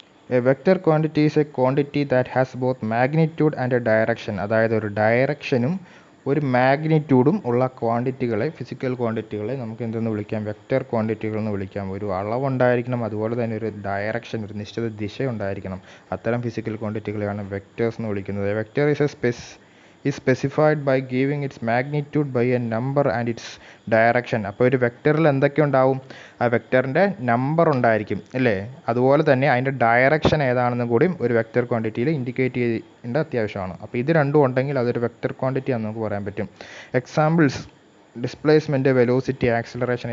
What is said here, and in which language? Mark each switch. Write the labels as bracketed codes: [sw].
[en] A vector quantity is a quantity that has both magnitude and a direction. [ml] അതായത് ഒരു ഡയറക്ഷനും ഒരു മാഗ്നിറ്റ്യൂഡും ഉള്ള ക്വാണ്ടിറ്റികളെ, physical ക്വാണ്ടിറ്റികളെ നമുക്ക് എന്തെന്ന് വിളിക്കാം? വെക്ടർ ക്വാണ്ടിറ്റികൾ എന്ന് വിളിക്കാം. ഒരു അളവുണ്ടായിരിക്കണം, അതുപോലെ തന്നെ ഒരു ഡയറക്ഷൻ, ഒരു നിശ്ചിത ദിശ ഉണ്ടായിരിക്കണം. അത്തരം ഫിസിക്കൽ ക്വാണ്ടിറ്റികളെയാണ് വെക്ടേഴ്സ് എന്ന് വിളിക്കുന്നത്. [en] A vector is specified by giving its magnitude by a number and its direction. [ml] അപ്പോൾ ഒരു വെക്ടറിൽ എന്തൊക്കെ ഉണ്ടാവും? ആ വെക്ടറിൻ്റെ നമ്പർ ഉണ്ടായിരിക്കും, അല്ലേ? അതുപോലെ തന്നെ അതിൻ്റെ ഡയറക്ഷൻ ഏതാണെന്നും കൂടി ഒരു വെക്ടർ ക്വാണ്ടിറ്റിയിൽ ഇൻഡിക്കേറ്റ് ചെയ്യേണ്ട അത്യാവശ്യമാണ്. അപ്പോൾ ഇത് രണ്ടും ഉണ്ടെങ്കിൽ അതൊരു വെക്ടർ ക്വാണ്ടിറ്റി ആണെന്ന് നമുക്ക് പറയാൻ പറ്റും. Examples: displacement, velocity, acceleration.